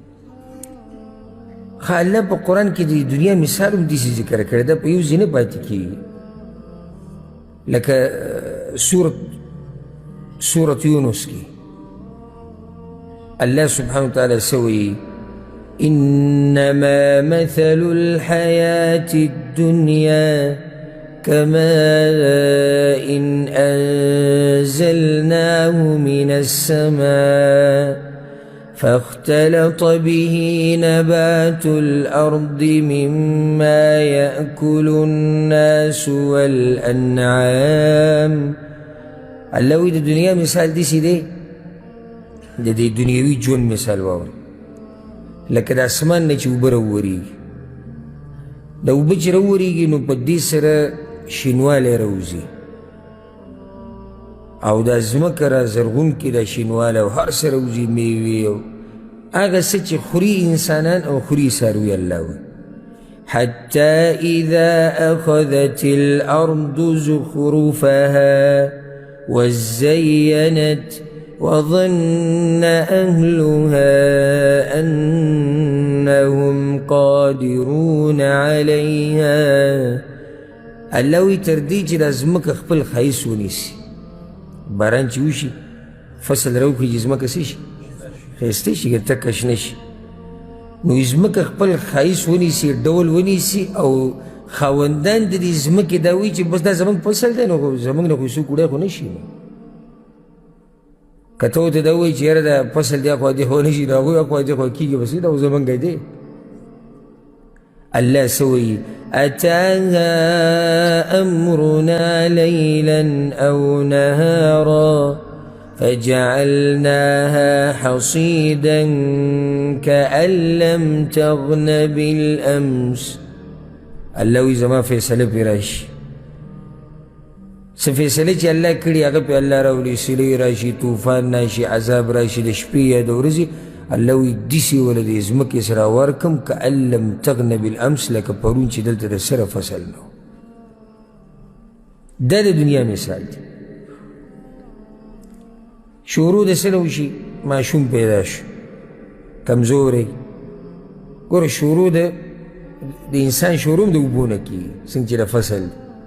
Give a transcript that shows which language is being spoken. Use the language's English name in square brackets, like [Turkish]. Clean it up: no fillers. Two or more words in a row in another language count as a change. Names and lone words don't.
[Pashto] ښه الله په قرآن کې د دنیا مثال هم داسې ذکر کړی ده، په یو ځای نه پاتې کېږي. لکه سورة یونس کې الله [Arabic] سبحانه وتعالی [Pashto] څه وایي؟ [Arabic] انما مثل الحیاة الدنیا كماء أنزلناه من السماء فاختلط به نبات الأرض مما يأكل الناس والأنعام. [Pashto] الله وی د دنیا مثال داسې دی، د دې دنیوي ژوند مثال واورئ، لکه د اسمان نه چې اوبه راوورېږي. د اوبه چې راوورېږي نو په دې سره شینوالی راوځي او دا ځمکه را زرغونکې دا شینوالی او هر څه راوځي، میوې او هغه څه چې خوري انسانان او خوري څاروي. الله وایي [Arabic] حتى إذا أخذت الأرض زخرفها وزينت وظن أهلها أنهم قادرون عليها. [Pashto] الله وی تر دې چې دا ځمکه خپل ښایست ونیسي، باران چې وشي فصل راوکړي چې ځمکه څه شي؟ ښایسته شي، تکه شنه شي. نو ځمکه خپل ښایست ونیسي، ډول ونیسي او خاوندان د دې ځمکې دا وایي چې بس دا زموږ فصل دی، نو زموږ نه خو څوک وړی خو نه شي. که ته ورته دا ووایي چې یاره دا فصل دی خوا دې خوا نه شي، نو هغوی خوا دې خوا کېږي، بس دا خو زموږ دی. الله څه وایي؟ [Arabic] أتاها أمرنا ليلا أو نهارا فجعلناها حصيدا كأن لم تغن بالأمس. [Pashto] الله وی زما فیصله پې راشي، څه فیصلې چې الله کړي هغه پې الله راولي، سیلۍ راشي، طوفان راشي، عذاب راشي، د شپې یا د ورځې. الله وی داسې وله د ځمکې سره ورکم [Arabic] کأن لم تغن بالامس، [Pashto] لکه پرون چې دلته د سره فصل نه و. دا د دنیا مثال دی. شروع د څه نه وشي؟ ماشوم پیدا شو کمزوری. ګوره شروع د انسان شروع د اوبو نه کېږي، څنګه چې د فصل دی.